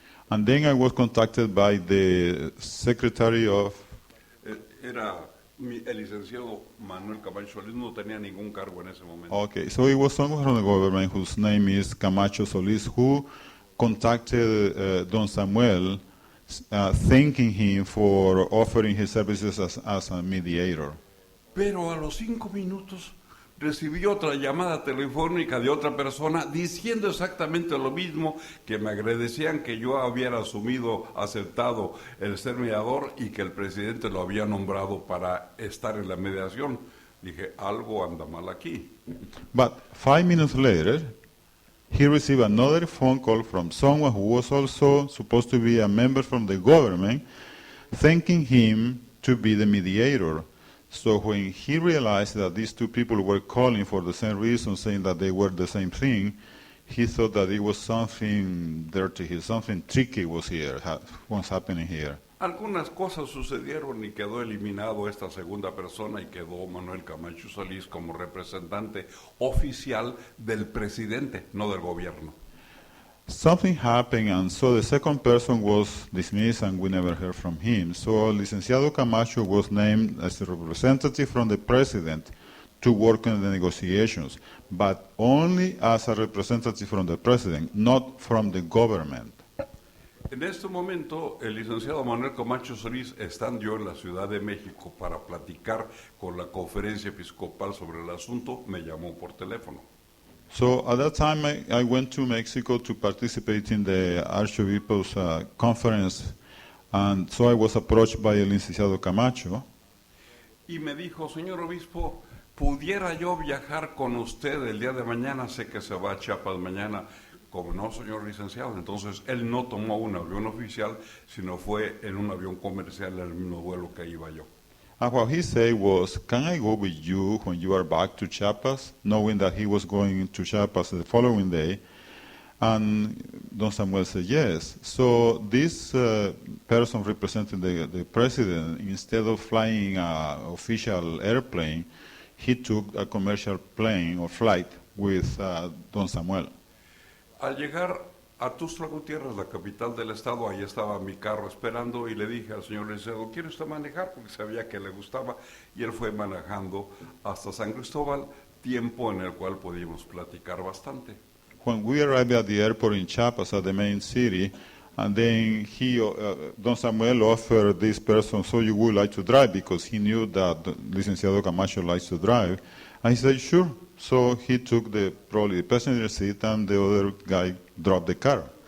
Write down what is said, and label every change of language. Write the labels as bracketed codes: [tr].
[en] And then I was contacted by the secretary of... [es] Era el licenciado Manuel Camacho Solís, no tenía ningún cargo en ese momento. [en] Okay, so it was someone from the government whose name is Camacho Solís who contacted Don Samuel, thanking him for offering his services as a mediator. [es] Pero a los 5 minutos recibí otra llamada telefónica de otra persona diciendo exactamente lo mismo, que me agradecían que yo hubiera aceptado el ser mediador y que el presidente lo había nombrado para estar en la mediación. Dije, algo anda mal aquí. [en] But 5 minutes later, he received another phone call from someone who was also supposed to be a member from the government, thanking him to be the mediator. So when he realized that these two people were calling for the same reason, saying that they were the same thing, he thought that it was something dirty here, something tricky was happening here. [es] Algunas cosas sucedieron y quedó eliminado esta segunda persona y quedó Manuel Camacho Solís como representante oficial del presidente, no del gobierno. [en] Something happened, and so the second person was dismissed, and we never heard from him. So Licenciado Camacho was named as a representative from the president to work on the negotiations, but only as a representative from the president, not from the government. [es] En este momento, el licenciado Manuel Camacho Solís, estando yo en la Ciudad de México para platicar con la conferencia episcopal sobre el asunto, me llamó por teléfono. [en] So at that time, I went to Mexico to participate in the Archbishop's conference, and so I was approached by [es] el licenciado [en] Camacho. [es] Y me dijo, señor obispo, ¿pudiera yo viajar con usted el día de mañana? Sé que se va a Chiapas mañana. Como no, señor licenciado. Entonces, él no tomó un avión oficial, sino fue en un avión comercial en el mismo vuelo que iba yo. [en] And what he said was, can I go with you when you are back to Chiapas? Knowing that he was going to Chiapas the following day. And Don Samuel said yes. So this person representing the president, instead of flying an official airplane, he took a commercial plane or flight with Don Samuel. [es] Al llegar a Tuxtla Gutiérrez, la capital del estado, ahí estaba mi carro esperando y le dije al señor licenciado, ¿quiere usted manejar? Porque sabía que le gustaba, y él fue manejando hasta San Cristóbal, tiempo en el cual podíamos platicar bastante. [en] When we arrived at the airport in Chiapas, at the main city, and then Don Samuel offered this person, so you would like to drive, because he knew that Licenciado Camacho likes to drive. And he said, sure. So he took probably the passenger seat, and the other guy dropped the car.